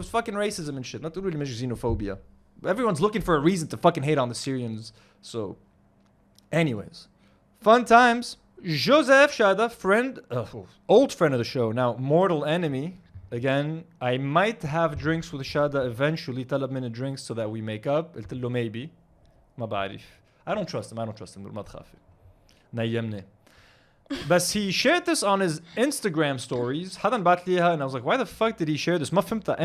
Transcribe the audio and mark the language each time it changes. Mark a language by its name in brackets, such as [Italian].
[English] It's fucking racism and shit. Not really much xenophobia. Everyone's looking for a reason to fucking hate on the Syrians. So, anyways, fun times. Joseph Chada, old friend of the show, now mortal enemy. Again, I might have drinks with Chada eventually. [Arabic] طلب مني [English] drinks so that we make up. [Arabic] قلت له [English] maybe. [Arabic] ما بعرف. [English] I don't trust him. [Arabic] ما تخافي. نيمني. [English] But he shared this on his Instagram stories. [Arabic] حدا بعت لي اياها [English] and I was like, why the fuck did he share this? [Arabic] ما فهمتها.